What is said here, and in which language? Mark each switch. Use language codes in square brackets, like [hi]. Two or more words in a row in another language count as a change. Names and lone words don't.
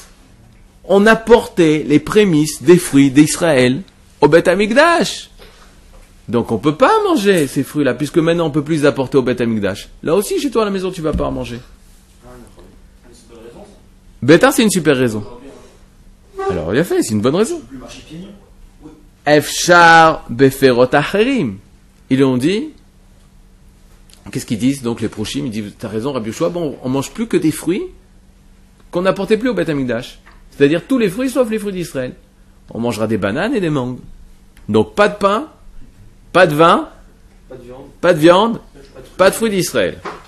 [fr] On apportait les prémices des fruits d'Israël au Beth Amikdash. Donc on peut pas manger ces fruits-là, puisque maintenant on peut plus les apporter au Beth Amikdash. Là aussi, chez toi à la maison, tu vas pas en manger. Bétar, c'est une super raison. Alors, il a fait, c'est une bonne raison. [he] אפשר בפירות אחרים. [fr] Ils ont dit, qu'est-ce qu'ils disent? Donc les prochim, ils disent, t'as raison, Rabbi Yoshua, bon, on mange plus que des fruits qu'on n'apportait plus au Beth Amikdash. C'est-à-dire tous les fruits sauf les fruits d'Israël. On mangera des bananes et des mangues. Donc pas de pain, pas de vin, pas de viande, pas de fruits d'Israël.